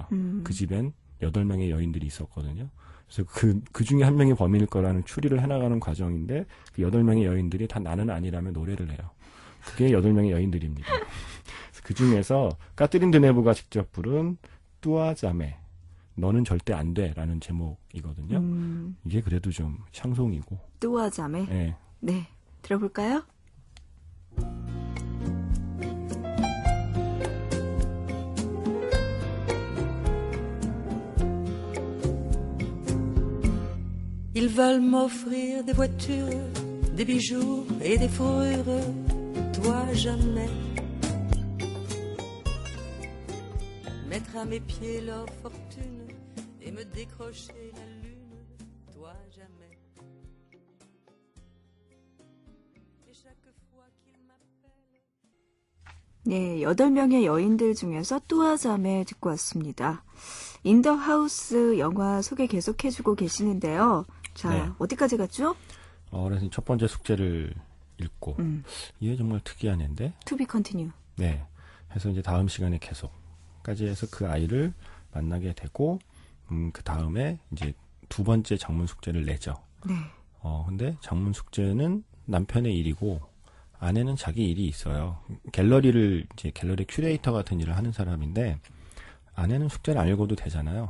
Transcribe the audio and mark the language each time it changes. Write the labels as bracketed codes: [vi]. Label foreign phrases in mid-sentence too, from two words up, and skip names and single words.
[ko] 그 집엔 8명의 여인들이 있었거든요. 그래서 그 중에 한 명이 범인일 거라는 추리를 해나가는 과정인데, 그 8명의 여인들이 다 나는 아니라며 노래를 해요. 그게 8명의 여인들입니다. 그 중에서 까트린 드네브가 직접 부른 뚜아자메, 너는 절대 안 돼 라는 제목이거든요. 이게 그래도 좀 샹송이고. 뚜아자메? 네. 네. 들어볼까요? [fr] Ils veulent m'offrir des voitures, des bijoux et des fourrures, toi jamais. Mettre à mes pieds leur fortune et me décrocher la lune, toi jamais. Et chaque fois qu'ils m'appellent. [ko] 네, 8명의 여인들 중에서 뚜아자메 듣고 왔습니다. 인더 하우스 영화 소개 계속해주고 계시는데요. 자, 네. 어디까지 갔죠? 그래서 첫 번째 숙제를 읽고, 이게 정말 특이한 애인데? [en] To be continue. [ko] 네. 해서 이제 다음 시간에 계속까지 해서 그 아이를 만나게 되고, 그 다음에 이제 두 번째 장문 숙제를 내죠. 네. 근데 장문 숙제는 남편의 일이고, 아내는 자기 일이 있어요. 갤러리 큐레이터 같은 일을 하는 사람인데, 아내는 숙제를 안 읽어도 되잖아요.